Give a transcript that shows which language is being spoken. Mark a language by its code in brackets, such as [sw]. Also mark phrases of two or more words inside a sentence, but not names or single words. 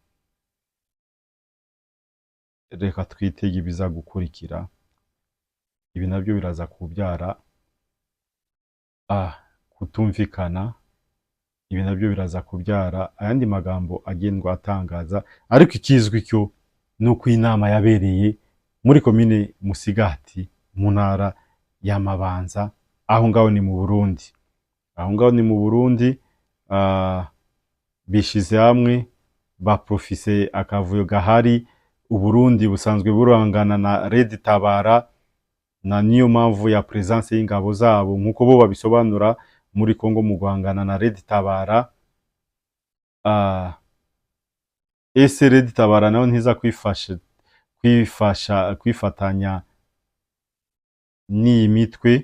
[rw] Reka twitege ibiza gukurikira, ibi nabyo biraza kubyara kutumvikana, ibi nabyo biraza kubyara ayandi magambo agendwa atangaza, ariko ikizwi cyo nuko inama yabereye muri komine Musigati mu ntara ya Mabanza, aho ngaho ni mu Burundi, aho ngaho ni mu Burundi. Bishize hamwe baprofise akavuyo gahari. Uburundi busanzwe burangana na Red Tabara, na niyo mpamvu ya presence y'ingabo zabo nkuko bo babisobanura muri Kongo mu guhangana na Red Tabara. Ese Red Tabara nayo ntiza kwifatanya n'iyi mitwe?